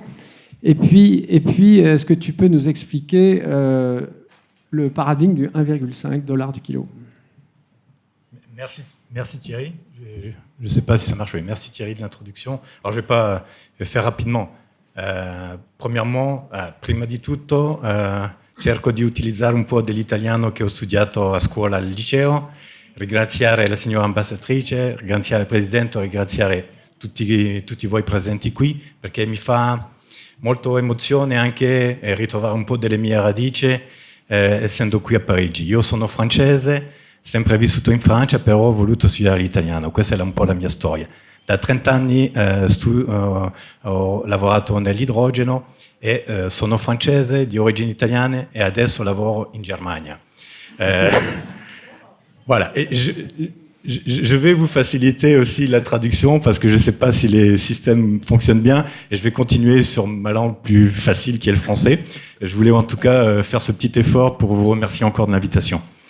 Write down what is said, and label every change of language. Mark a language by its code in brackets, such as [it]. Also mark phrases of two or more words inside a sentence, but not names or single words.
[fr] Et puis est-ce que tu peux nous expliquer le paradigme du 1,5 $ du kilo? Merci Thierry. Je ne sais pas si ça marche. Oui. Merci Thierry de l'introduction. Alors je vais faire rapidement. Premièrement, [it] prima di tutto, cerco di utilizzare un po' dell'italiano che ho studiato a scuola al liceo, ringraziare la signora ambasciatrice, ringraziare il Presidente, ringraziare tutti voi presenti qui, perché mi fa molto emozione anche ritrovare un po' delle mie radici, essendo qui a Parigi. Io sono francese, sempre vissuto in Francia, però ho voluto studiare l'italiano. Questa è un po' la mia storia. Da 30 anni ho lavorato nell'idrogeno e sono francese, di origini italiane e adesso lavoro in Germania. [fr] Voilà. Et je vais vous faciliter aussi la traduction parce que je ne sais pas si les systèmes fonctionnent bien et je vais continuer sur ma langue plus facile qui est le français. Je voulais en tout cas faire ce petit effort pour vous remercier encore de l'invitation.